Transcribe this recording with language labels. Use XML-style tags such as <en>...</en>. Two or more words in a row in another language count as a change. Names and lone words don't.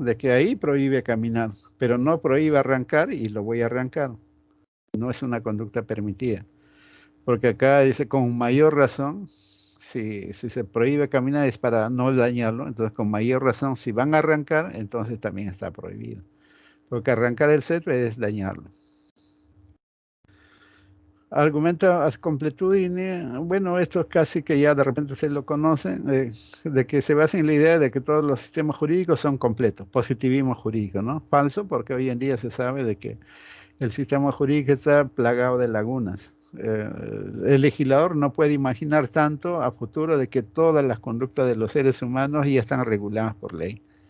<es>De que ahí prohíbe caminar, pero no prohíbe arrancar y lo voy a arrancar. No es una conducta permitida. Porque acá dice con mayor razón, si se prohíbe caminar es para no dañarlo, entonces con mayor razón, si van a arrancar, entonces también está prohibido. Porque arrancar el césped es dañarlo. Argumenta</es> <la>ad completudine,</la> <es>bueno, esto casi que ya de repente se lo conocen, de que se basa en la idea de que todos los sistemas jurídicos son completos, positivismo jurídico, ¿no? Falso, porque hoy en día se sabe de que el sistema jurídico está plagado de lagunas. El legislador no puede imaginar tanto a futuro de que todas las conductas de los seres humanos ya están reguladas por ley.</es>